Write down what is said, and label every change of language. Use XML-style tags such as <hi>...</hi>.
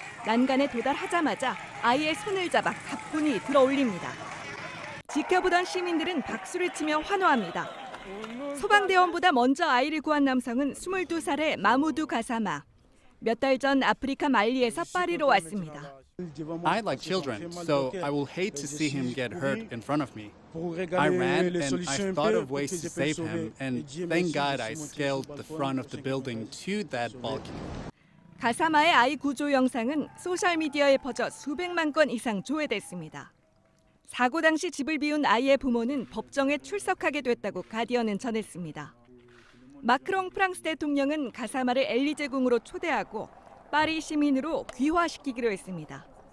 <ko>난간에 도달하자마자 아이의 손을 잡아 가뿐히 들어올립니다. 지켜보던 시민들은 박수를 치며 환호합니다. 소방대원보다 먼저 아이를 구한 남성은 22살의 마무두 가사마. 몇 달 전 아프리카 말리에서 파리로 왔습니다.</ko> <en>I like children, so I will hate to see him get hurt in front of me. I ran and I thought of ways to save him, and thank God I scaled the front of the building to that balcony.</en> <ko>가사마의 아이 구조 영상은 소셜미디어에 퍼져 수백만 건 이상 조회됐습니다. 사고 당시 집을 비운 아이의 부모는 법정에 출석하게 됐다고 가디언은 전했습니다. 마크롱 프랑스 대통령은 가사마를 엘리제궁으로 초대하고 파리 시민으로 귀화시키기로 했습니다.</ko>